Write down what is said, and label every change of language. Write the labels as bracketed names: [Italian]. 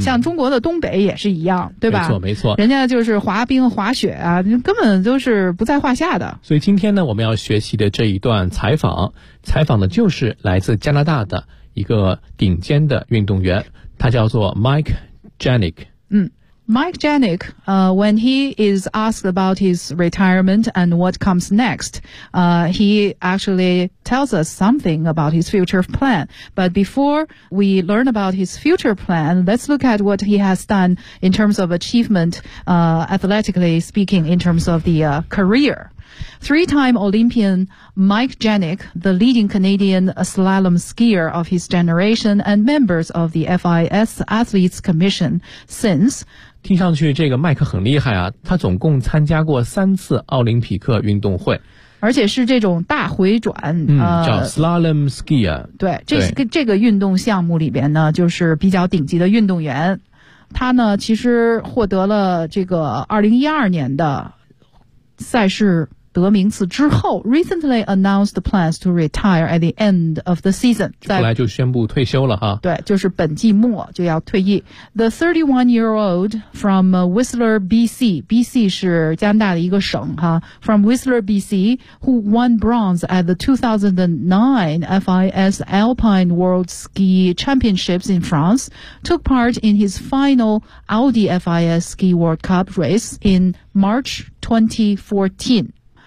[Chinese] 像中国的东北也是一样，对吧？没错没错，人家就是滑冰滑雪啊，根本就是不在话下的。所以今天呢，我们要学习的这一段采访，采访的就是来自加拿大的一个顶尖的运动员，他叫做 Mike Janik。 [English] Mike Janik, when he is asked about his retirement and what comes next, he actually tells us something about his future plan. But before we learn about his future plan, let's look at what he has done in terms of achievement, athletically speaking, in terms of the career. Three-time Olympian Mike Janik, the leading Canadian slalom skier of his generation and members of the FIS Athletes Commission since... [Chinese] 听上去这个麦克很厉害啊，他总共参加过三次奥林匹克运动会，而且是这种大回转，叫 slalom ski 啊。对，这个运动项目里边呢，就是比较顶级的运动员。他呢，其实获得了这个2012年的赛事德明茨之后 [English] recently announced plans to retire at the end of the season， [Chinese] 后来就宣布退休了哈。对，就是本季末就要退役。 [English] The 31-year-old from Whistler BC， [Chinese] BC 是加拿大的一个省哈， [English] from Whistler BC who won bronze at the 2009 FIS Alpine World Ski Championships in France took part in his final Audi FIS Ski World Cup race in March 2014。